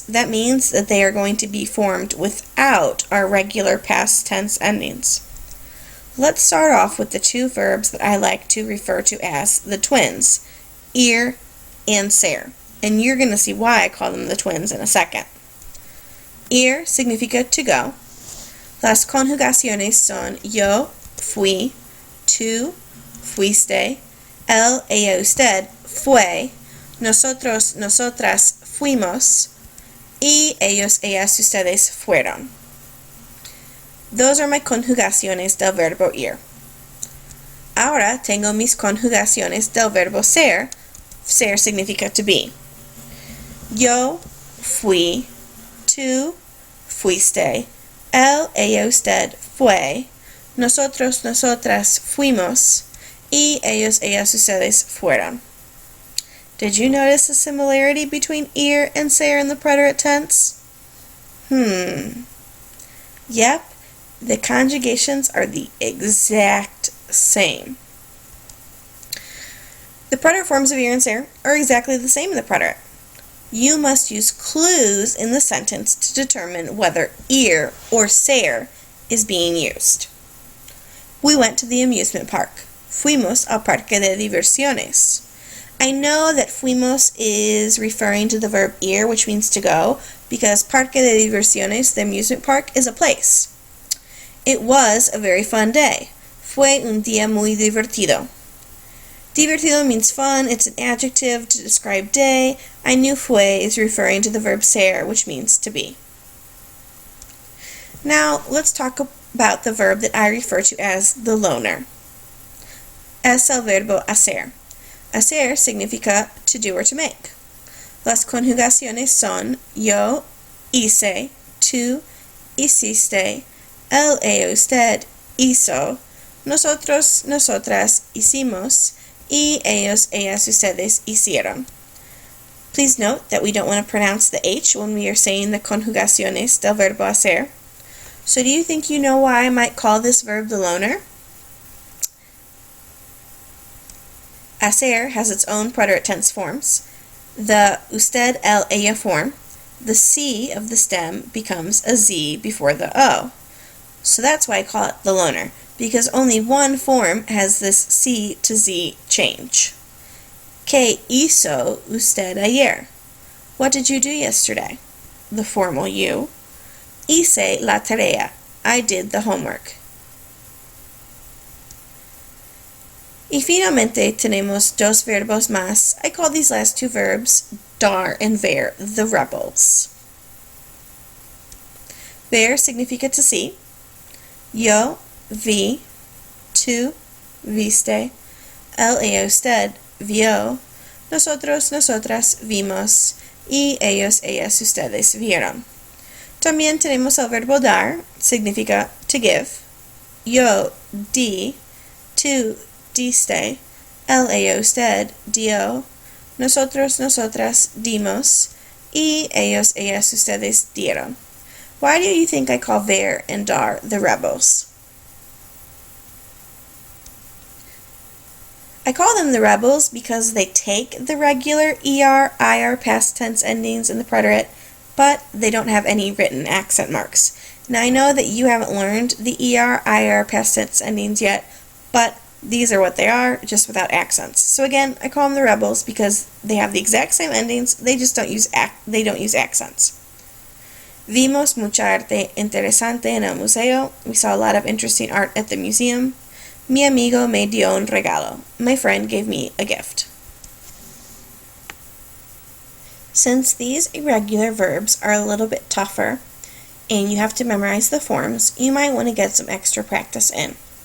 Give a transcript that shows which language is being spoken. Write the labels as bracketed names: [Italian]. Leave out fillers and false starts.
[English] That means that they are going to be formed without our regular past tense endings. Let's start off with the two verbs that I like to refer to as the twins, ir and ser. And you're going to see why I call them the twins in a second. [Spanish] Ir significa [English] to go. [Spanish] Las conjugaciones son yo, fui, tú, fuiste, él, ella, usted, fue, nosotros, nosotras, fuimos, y ellos, ellas, ustedes, fueron. [English] Those are my [Spanish] conjugaciones del verbo ir. Ahora tengo mis conjugaciones del verbo ser. Ser significa [English] to be. [Spanish] Yo fui, tú fuiste, él, ella, usted fue, nosotros, nosotras fuimos, y ellos, ellas, ustedes fueron. [English] Did you notice the similarity between ir and ser in the preterite tense? Yep, the conjugations are the exact same. The preterite forms of ir and ser are exactly the same in the preterite. You must use clues in the sentence to determine whether ir or ser is being used. We went to the amusement park. [Spanish] Fuimos al parque de diversiones. [English] I know that fuimos is referring to the verb ir, which means to go, because parque de diversiones, the amusement park, is a place. It was a very fun day. [Spanish] Fue un día muy divertido. [English] Divertido means fun. It's an adjective to describe day. I knew fue is referring to the verb ser, which means to be. Now, let's talk about the verb that I refer to as the loner. [Spanish] Es el verbo hacer. Hacer significa [English] to do or to make. [Spanish] Las conjugaciones son yo hice, tú hiciste, él, ella, usted hizo, nosotros, nosotras hicimos, y ellos, ellas, ustedes hicieron. [English] Please note that we don't want to pronounce the H when we are saying the conjugaciones del verbo hacer. So do you think you know why I might call this verb the loner? Hacer has its own preterite tense forms. The usted, él, ella form, the C of the stem becomes a Z before the O. So that's why I call it the loner, because only one form has this C to Z change. [Spanish] ¿Qué hizo usted ayer? [English] What did you do yesterday? The formal you. [Spanish] Hice la tarea. [English] I did the homework. [Spanish] Y finalmente tenemos dos verbos más. [English] I call these last two verbs, dar and ver, the rebels. [Spanish] Ver significa [English] to see. [Spanish] Yo vi, tú viste, él, ella, usted vio, nosotros, nosotras vimos, y ellos, ellas, ustedes vieron. También tenemos el verbo dar, significa [English] to give. [Spanish] Yo di, tú diste, él, ella, usted dio, nosotros, nosotras dimos, y ellos, ellas, ustedes dieron. [English] Why do you think I call ver and dar the rebels? I call them the rebels because they take the regular ER, IR past tense endings in the preterite, but they don't have any written accent marks. Now I know that you haven't learned the ER, IR past tense endings yet, but these are what they are, just without accents. So again, I call them the rebels because they have the exact same endings, they just don't use accents. [Spanish] Vimos mucha arte interesante en el museo. [English] We saw a lot of interesting art at the museum. [Spanish] Mi amigo me dio un regalo. [English] My friend gave me a gift. Since these irregular verbs are a little bit tougher and you have to memorize the forms, you might want to get some extra practice in.